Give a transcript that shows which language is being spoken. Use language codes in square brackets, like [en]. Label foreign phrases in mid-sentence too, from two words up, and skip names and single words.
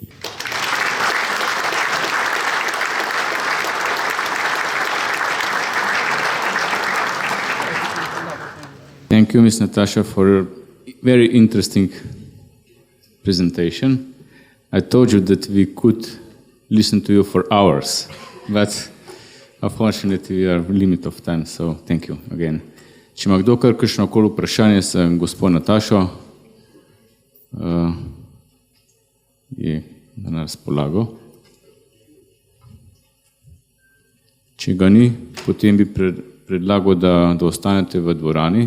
[en] Thank you, Ms. Natasha, for a very interesting presentation. I told you that we could listen to you for hours, but unfortunately we are limit of time, so thank you again. [sl] Če ima kdo kakšno koli vprašanje za gospod Natašo, je na razpolago. Če ga ni, potem bi predlagal, da ostanete v dvorani.